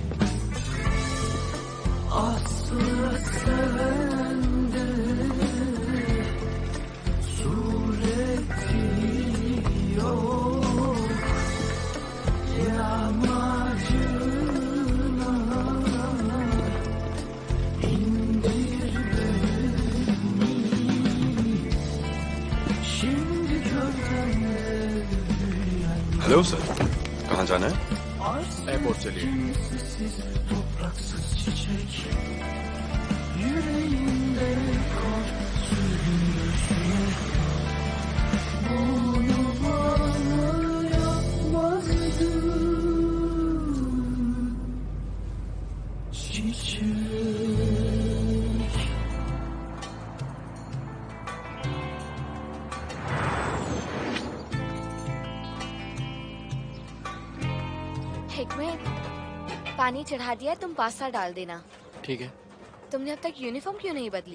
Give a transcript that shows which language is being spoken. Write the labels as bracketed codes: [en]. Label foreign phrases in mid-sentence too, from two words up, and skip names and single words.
[tr] Aslı sende, sureti yok. Yamacına indir beni. Şimdi gölgemde büyüyen [en] hello sir, [hi] कहाँ जाना है? एयरपोर्ट चलिए। [tr] kimsesiz, topraksız çiçek, yüreğinde kor, sürgün gözüne. Bunu bana yapmazdın çiçek. [hi] हिकमत, पानी चढ़ा दिया, तुम पास्ता डाल देना। ठीक है। तुमने अब तक यूनिफॉर्म क्यों नहीं बदली?